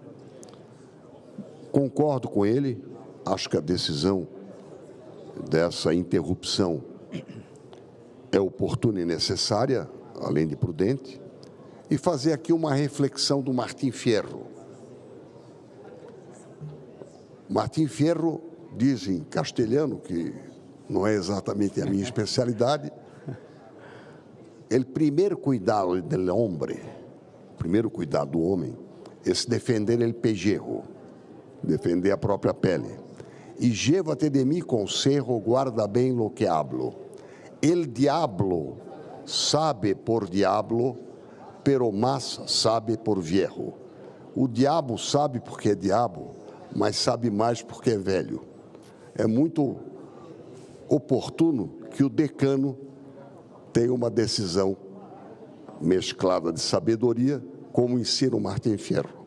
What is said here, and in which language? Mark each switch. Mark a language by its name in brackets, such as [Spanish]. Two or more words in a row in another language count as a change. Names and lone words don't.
[Portuguese] Concordo com ele, acho que a decisão dessa interrupção é oportuna e necessária, além de prudente, e fazer aqui uma reflexão do Martim Fierro. Martim Fierro diz em castelhano, que não é exatamente a minha especialidade, [Spanish] el primer cuidado del hombre, [Portuguese] o primeiro cuidado do homem, é se defender [Spanish] el pellejo, [Portuguese] defender a própria pele. [Spanish] E llévate de mí consejo, [Portuguese] guarda bem [Spanish] lo que hablo. El diablo sabe por diablo, pero más sabe por viejo. [Portuguese] O diabo sabe porque é diabo, mas sabe mais porque é velho. É muito oportuno que o decano tenha uma decisão mesclada de sabedoria, como ensina o Martim Fierro.